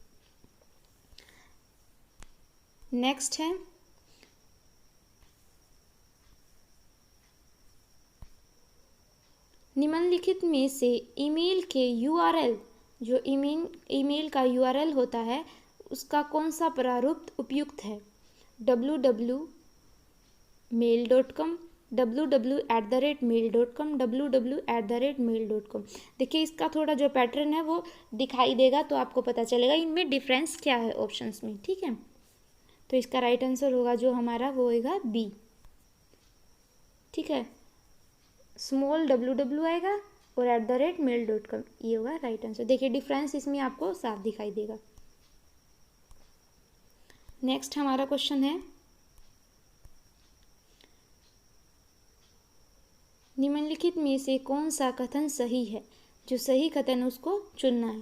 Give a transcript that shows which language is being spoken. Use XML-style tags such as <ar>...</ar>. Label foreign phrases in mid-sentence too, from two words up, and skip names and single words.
<hi>नेक्स्ट है निम्नलिखित में से ईमेल के URL, जो ईमेल का URL होता है, उसका कौन सा प्रारूप उपयुक्त है? www.mail.com, www@mail.com, www@mail.com। देखिए इसका थोड़ा जो पैटर्न है वो दिखाई देगा, तो आपको पता चलेगा इनमें डिफरेंस क्या है ऑप्शंस में। ठीक है, तो इसका</hi> <en>right answer</en> <hi>होगा जो हमारा वो होगा बी। ठीक है, स्मॉल www आएगा और @mail.com, ये होगा</hi> <en>right answer.</en> <hi>देखिए डिफरेंस इसमें आपको साफ दिखाई देगा। नेक्स्ट हमारा क्वेश्चन है, निम्नलिखित में से कौन सा कथन सही है? जो सही कथन उसको चुनना है।</hi>